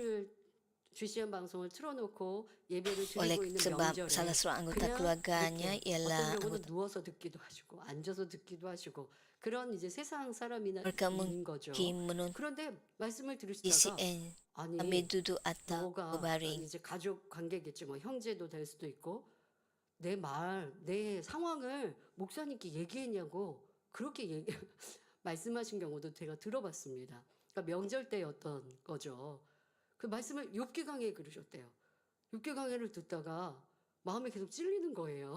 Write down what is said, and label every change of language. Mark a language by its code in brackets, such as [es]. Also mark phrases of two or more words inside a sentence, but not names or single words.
[id] Oleh sebab salah seorang anggota keluarganya ialah mereka mungkin menonton GCN sambil duduk atau berbaring. [ko] 내 상황을 목사님께 얘기했냐고 그렇게 말씀하신 경우도 제가 들어봤습니다. 그러니까 명절 때였던 거죠. 그 말씀을 욥기 강의에 그러셨대요. 욥기 강의를 듣다가 마음에 계속 찔리는 거예요.